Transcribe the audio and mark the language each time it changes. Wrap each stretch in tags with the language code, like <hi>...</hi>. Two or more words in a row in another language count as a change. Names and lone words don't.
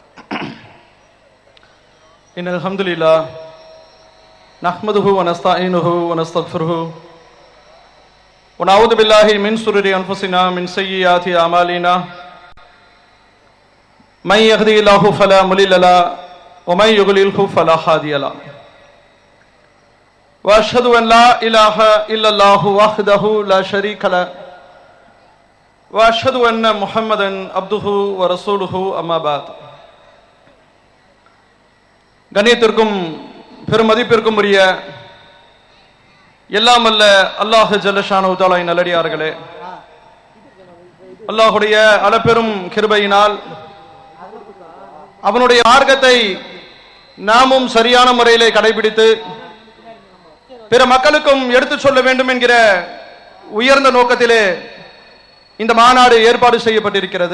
<ar>إن الحمد لله نحمده ونستعينه ونستغفره ونعوذ بالله من شرور أنفسنا من سيئات أعمالنا من يهده الله فلا مضل له ومن يضلل فلا هادي له وأشهد أن لا إله إلا الله وحده لا شريك له وأشهد أن محمدا عبده ورسوله أما بعد.</ar> <ta>கண்ணியத்திற்கும் பெருமதிப்பிற்கும் உரிய எல்லாம் அல்ல</ta> <ar>الله جل شأنه تعالى</ar> <ta>நல்லடியார்களே, அல்லாஹ்வுடைய அளப்பெரும் கிருபையினால் அவனுடைய மார்க்கத்தை நாமும் சரியான முறையிலே கடைபிடித்து பிற மக்களுக்கும் எடுத்துச் சொல்ல வேண்டும் என்கிற உயர்ந்த நோக்கத்திலே இந்த மாநாடு ஏற்பாடு செய்யப்பட்டிருக்கிறது.</ta>